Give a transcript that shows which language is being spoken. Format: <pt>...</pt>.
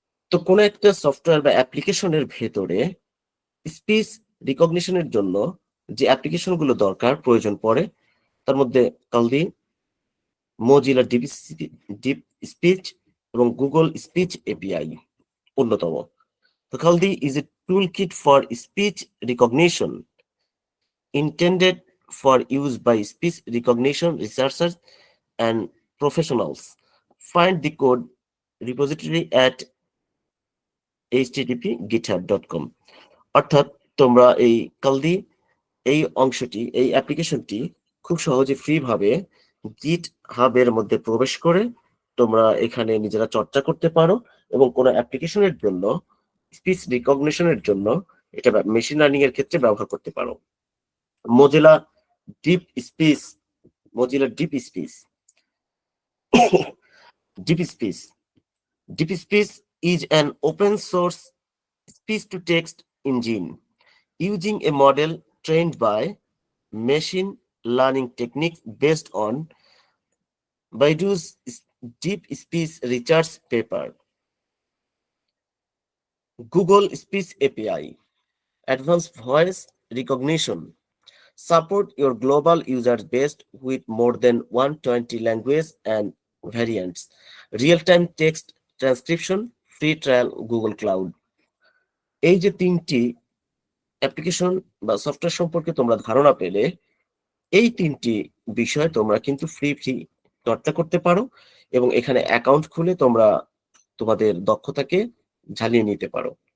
<bn>তো কোনো একটা সফটওয়্যার বা অ্যাপ্লিকেশনের ভেতরে স্পিচ রিকগনিশনের জন্য যে অ্যাপ্লিকেশন গুলো দরকার প্রয়োজন পড়ে, তার মধ্যে কালদি, মজিলা ডিপ স্পিচ এবং গুগল স্পিচ এপিআই অন্যতম।</bn> <en>তো Kaldi is a toolkit for speech recognition intended for use by speech recognition researchers and professionals. Find the code repository at http://github.com.</en> <bn>অর্থাৎ তোমরা এই কালদি এই অংশটি, এই অ্যাপ্লিকেশনটি খুব সহজে ফ্রি ভাবে গিট হাবের মধ্যে প্রবেশ করে তোমরা এখানে নিজেরা চর্চা করতে পারো এবং কোনো অ্যাপ্লিকেশনের জন্য, স্পিচ রিকগনিশনের জন্য এটা মেশিন লার্নিং এর ক্ষেত্রে ব্যবহার করতে পারো।</bn> <en>Mozilla deep speech, Mozilla deep speech, deep speech, deep speech is an open source speech to text engine using a model trained by machine learning techniques based on Baidu's deep speech research paper. Google Speech API, advanced voice recognition, support your global user base with more than 120 languages and variants, real time text transcription, free trial, Google cloud.</en> <bn>এই যে 3টি application বা software সম্পর্কে তোমরা ধারণা পেলে, এই 3টি বিষয় তোমরা কিন্তু ফ্রি চর্চা করতে পারো এবং এখানে অ্যাকাউন্ট খুলে তোমরা তোমাদের দক্ষতাকে ঝালিয়ে নিতে পারো।</bn>